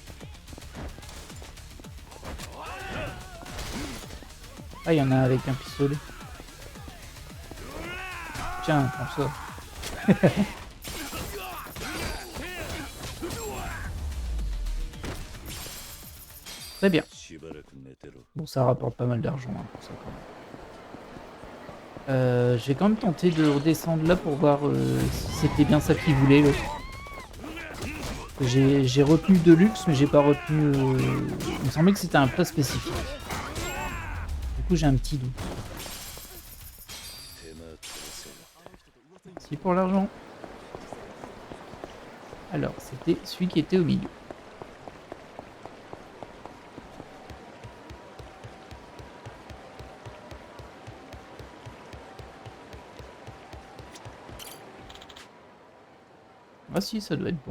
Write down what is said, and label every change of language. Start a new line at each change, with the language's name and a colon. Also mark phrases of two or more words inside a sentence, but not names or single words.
French: Ah, il y en a un avec un pistolet. Tiens, prends ça. Très bien.
Japanese: しばらく寝てろ。
French: Bon, ça rapporte pas mal d'argent hein, pour ça quand même. Je vais quand même tenter de redescendre là pour voir si c'était bien ça qu'il voulait. J'ai retenu de luxe, mais j'ai pas retenu. Il me semblait que c'était un plat spécifique. Du coup, j'ai un petit doute.
Japanese: 手間取らせろ。
French: Merci pour l'argent. Alors, c'était celui qui était au milieu. Ah si, ça doit être bon.